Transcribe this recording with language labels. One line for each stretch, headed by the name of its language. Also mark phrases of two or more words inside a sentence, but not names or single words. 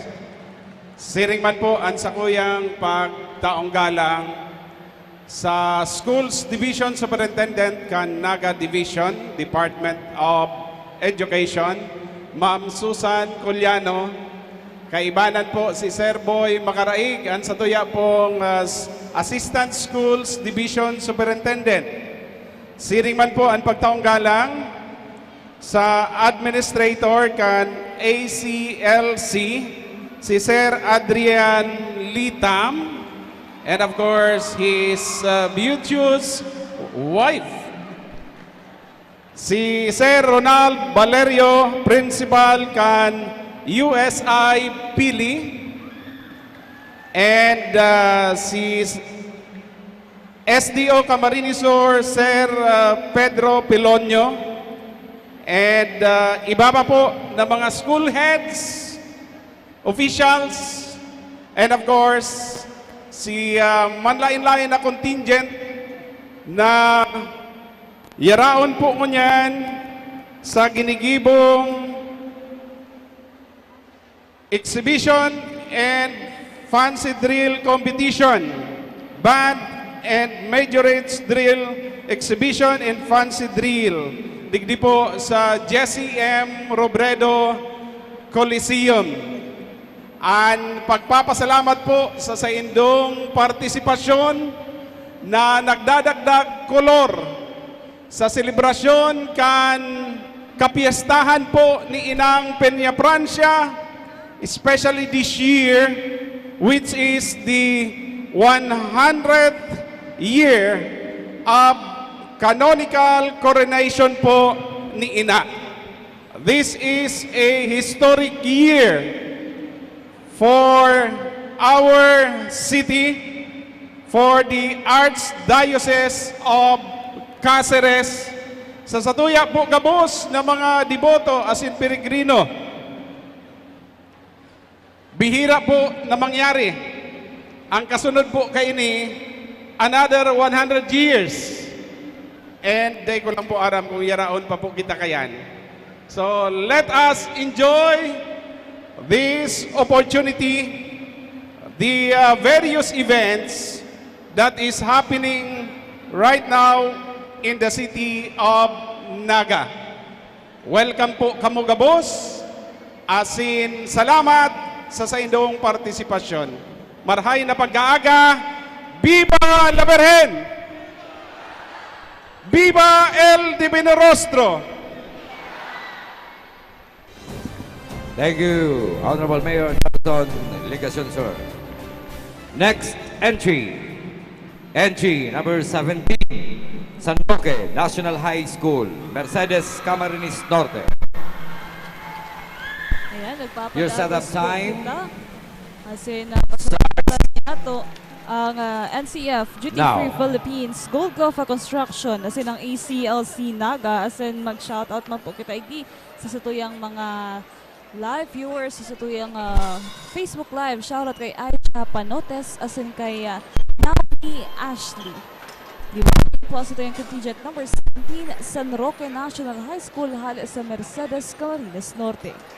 Bikol: Siring man po ang sakuyang pagtaong galang sa Schools Division Superintendent kan Naga Division, Department of Education, Ma'am Susan Culiano, kaibanan po si Sir Boy Makaraig, ang satuya pong Assistant Schools Division Superintendent. Siring man po ang pagtaong galang sa Administrator kan ACLC, si Sir Adrian Litam,
English: and of course, his beauteous wife,
Bikol: si Sir Ronald Valerio, Principal kan USI Pili, and si SDO Camarines Sur, Sir Pedro Pilonio, and iba pa po na mga
English: school heads, officials, and of course,
Bikol: si manlain-lain na contingent na yaraon po ngunyan sa ginigibong
English: exhibition and fancy drill competition, band and majorates drill exhibition and fancy drill.
Bikol: Digdi po sa Jesse M. Robredo Coliseum. Ang pagpapasalamat po sa indong partisipasyon na nagdadagdag kolor sa selebrasyon kan kapiestahan po ni Inang Peña-Francia,
English: especially this year, which is the 100th year of canonical coronation po ni Ina. This is a historic year for our city, for the Archdiocese of Cáceres,
Bikol: sa satuya po gabos na mga deboto as in peregrino. Bihira po na mangyari. Ang kasunod po kay ini,
English: another 100 years.
Bikol: And day ko lang po aram kung yaraon pa po kita kayan.
English: So let us enjoy this opportunity, the various events that is happening right now in the city of Naga.
Bikol: Welcome po kamo gabos, asin salamat sa indong partisipasyon. Marhay na pag-aaga,
Spanish: Viva la Virgen! Viva el Divino Rostro!
English: Thank you, Honorable Mayor Nelson Legacion, sir. Next entry. Entry number 17. San Roque National High School, Mercedes Camarines Norte.
Bikol: Ayan,
English: Your setup time.
Bikol: Kasi napasalamat niya to ang NCF Duty Free
English: Now.
Bikol: Philippines Golgotha Construction as in ang ACLC Naga as in mag-shoutout man po kita sa satuyang mga
English: live viewers
Bikol: sa satuyang Facebook Live. Shoutout kay Aisha Panotes as in kay Naomi Ashley. Di ba po sa tuyang contingent number 17 San Roque National High School hali sa Mercedes Camarines Norte.